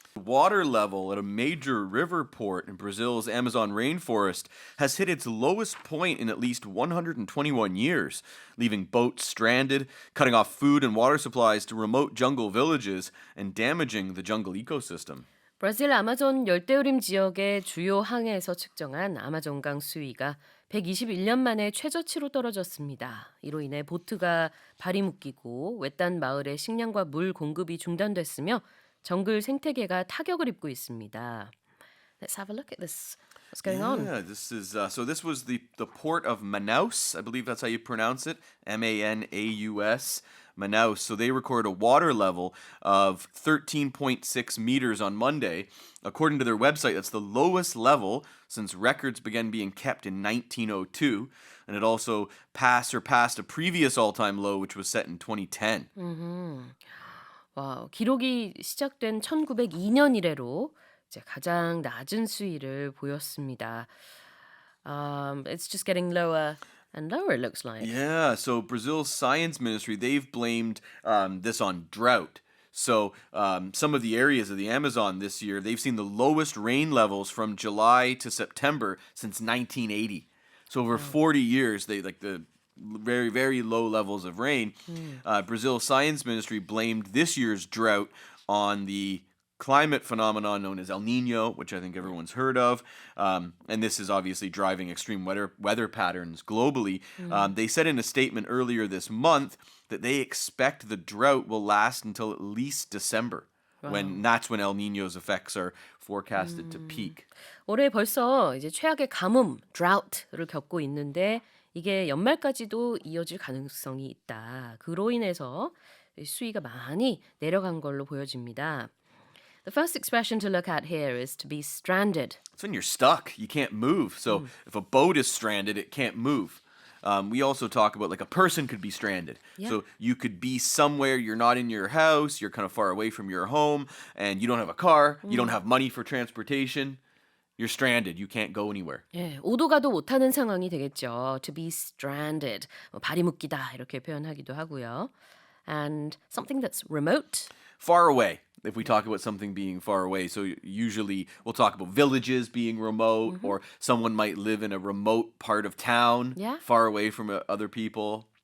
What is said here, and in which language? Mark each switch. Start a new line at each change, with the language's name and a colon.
English: Water level at a major river port in Brazil's Amazon rainforest has hit its lowest point in at least 121 years, leaving boats stranded, cutting off food and water supplies to remote jungle villages, and damaging the jungle ecosystem.
Korean: 브라질 아마존 열대우림 지역의 주요 항에서 측정한 아마존강 수위가 121년 만에 최저치로 떨어졌습니다. 이로 인해 보트가 발이 묶이고 외딴 마을의 식량과 물 공급이 중단됐으며 정글 생태계가 타격을 입고 있습니다.
English: Let's have a look at this. What's going on? Yeah, this is this was the port of Manaus. I believe that's how you pronounce it. Manaus. Manaus. So they recorded a water level of 13.6 meters on Monday. According to their website, that's the lowest level since records began being kept in 1902. And it also surpassed a previous all-time low, which was set in 2010.
Korean: 와, 기록이 시작된 1902년 이래로 이제 가장 낮은 수위를 보였습니다.
English: It's just getting lower and lower, it looks like. Yeah, so Brazil's science ministry, they've blamed this on drought. So some of the areas of the Amazon this year, they've seen the lowest rain levels from July to September since 1980. So over 40 years, they the very, very low levels of rain. Brazil's science ministry blamed this year's drought on the climate phenomenon known as El Nino, which I think everyone's heard of. And this is obviously driving extreme weather patterns globally. They said in a statement earlier this month that they expect the drought will last until at least December. That's when El Nino's effects are forecasted to peak.
Korean: 올해 벌써 이제 최악의 가뭄, drought를 겪고 있는데 이게 연말까지도 이어질 가능성이 있다. 그로 인해서 수위가 많이 내려간 걸로 보여집니다.
English: The first expression to look at here is to be stranded. It's when you're stuck. You can't move. So if a boat is stranded, it can't move. We also talk about like a person could be stranded. Yeah. So you could be somewhere, you're not in your house, you're kind of far away from your home, and you don't have a car, you don't have money for transportation. You're stranded. You can't go anywhere.
Korean: 예, 오도 가도 못하는 상황이 되겠죠.
English: To be stranded.
Korean: 발이 묶이다 이렇게 표현하기도 하고요.
English: And something that's remote. Far away. If we talk about something being far away, so usually we'll talk about villages being remote, or someone might live in a remote part of town, Yeah. far away from other people.